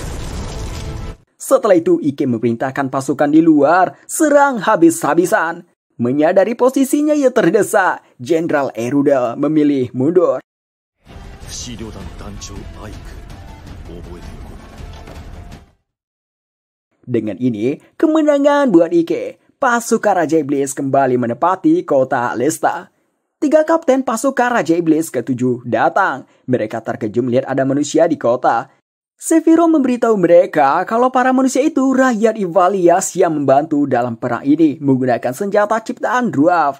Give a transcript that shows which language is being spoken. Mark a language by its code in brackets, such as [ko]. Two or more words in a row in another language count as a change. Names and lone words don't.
[id] Setelah itu Ike memerintahkan pasukan di luar serang habis-habisan. Menyadari posisinya yang terdesak, Jenderal Erudel memilih mundur. [ja] 不死旅団団長アイク覚えておこう。 [id] Dengan ini, kemenangan buat Ike. Pasukan Raja Iblis kembali menepati kota Lesta. 3 kapten pasukan Raja Iblis ke-7 datang. Mereka terkejut melihat ada manusia di kota. Sephiroth memberitahu mereka kalau para manusia itu rakyat Ivalias yang membantu dalam perang ini menggunakan senjata ciptaan Dwarf.